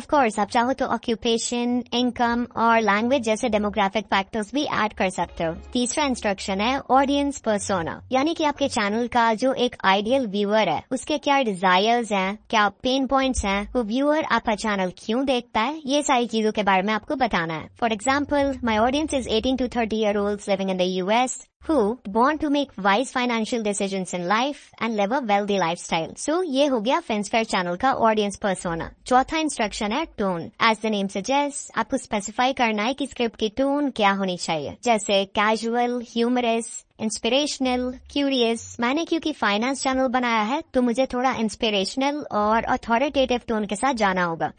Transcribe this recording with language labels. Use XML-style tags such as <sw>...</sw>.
<hi>Of course आप चाहो तो ऑक्यूपेशन, इनकम और लैंग्वेज जैसे डेमोग्राफिक फैक्टर्स भी ऐड कर सकते हो। तीसरा इंस्ट्रक्शन है ऑडियंस पर्सोना, यानी कि आपके चैनल का जो एक आइडियल व्यूअर है, उसके क्या डिजायर्स हैं, क्या पेन पॉइंट्स हैं, वो व्यूअर आपका चैनल क्यों देखता है, ये सारी चीजों के बारे में आपको बताना है।</hi> <en>For example my audience is 18 to 30 year olds living in the US who want to make wise financial decisions in life and live a wealthy lifestyle.</en> <hi>So ये हो गया फिंसफेयर चैनल का ऑडियंस पर्सोना। चौथा इंस्ट्रक्शन है tone.</hi> <en>as the name suggest,</en> <hi>आपको specify करना है कि स्क्रिप्ट की टोन क्या होनी चाहिए, जैसे कैजुअल, ह्यूमरस, इंस्पिरेशनल, क्यूरियस। मैंने क्योंकि फाइनेंस चैनल बनाया है, तो मुझे थोड़ा इंस्पिरेशनल और अथॉरिटेटिव टोन के साथ जाना होगा।</hi>